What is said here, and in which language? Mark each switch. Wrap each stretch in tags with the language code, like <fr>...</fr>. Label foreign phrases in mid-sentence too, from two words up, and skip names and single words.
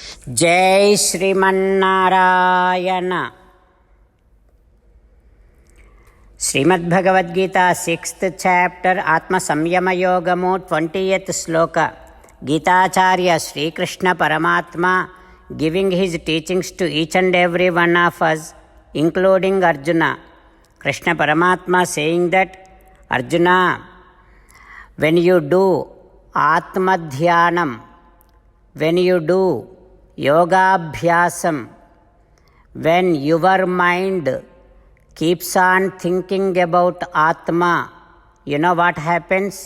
<sa>जय श्रीमन्नारायण। श्रीमद्भगवद्गीता</sa> <en>6th chapter</en> <sa>आत्म संयम योगमु 20th श्लोक।</sa> <en>गीताचार्य श्री कृष्ण परमात्मा giving his teachings to each and every one of us, including Arjuna. Krishna Paramatma saying that, Arjuna, when you do Atma Dhyanam, when you do Yoga Abhyasam, when your mind keeps on thinking about Atma, you know what happens?</en>